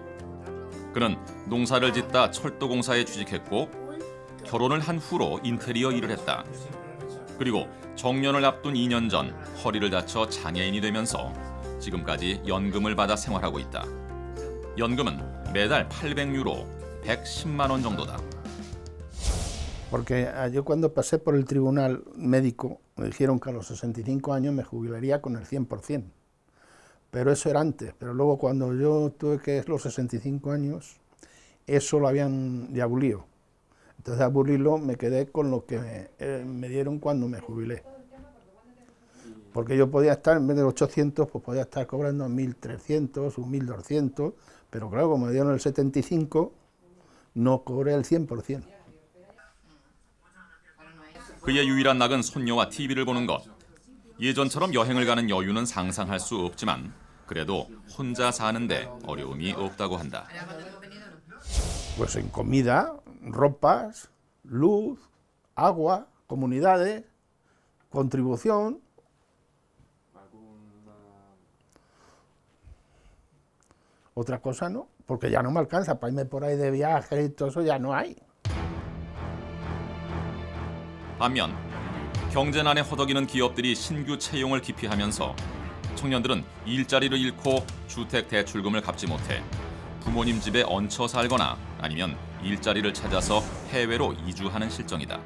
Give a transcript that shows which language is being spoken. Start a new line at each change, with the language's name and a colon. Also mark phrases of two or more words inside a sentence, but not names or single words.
Korean: 그는 농사를 짓다 철도공사에 취직했고 결혼을 한 후로 인테리어 일을 했다. 그리고 정년을 앞둔 2년 전 허리를 다쳐 장애인이 되면서 지금까지 연금을 받아 생활하고 있다. 연금은 매달 800유로, 110만 원 정도다.
Spanish: Porque yo cuando pasé por el tribunal médico me dijeron que a los 65 años me jubilaría con el 100%. Pero eso era antes, pero luego cuando yo tuve que los 65 años, eso lo habían ya abolido. Entonces, abolirlo me quedé con lo que me dieron cuando me jubilé. Porque yo podía estar, en vez de 800, pues podía estar cobrando 1.300 o 1.200, pero claro, como me dieron el 75, no cobré el 100%.
Korean: 그의 유일한 낙은 손녀와 TV를 보는 것. 예전처럼 여행을 가는 여유는 상상할 수 없지만 그래도 혼자 사는데 어려움이 없다고 한다.
Spanish: Pues en comida, ropas, luz, agua, comunidades, contribución. Otra cosa no, porque ya no me alcanza para irme por ahí de viaje y todo eso ya no hay.
Korean: 반면 경제난에 허덕이는 기업들이 신규 채용을 기피하면서 청년들은 일자리를 잃고 주택 대출금을 갚지 못해 부모님 집에 얹혀 살거나 아니면 일자리를 찾아서 해외로 이주하는 실정이다.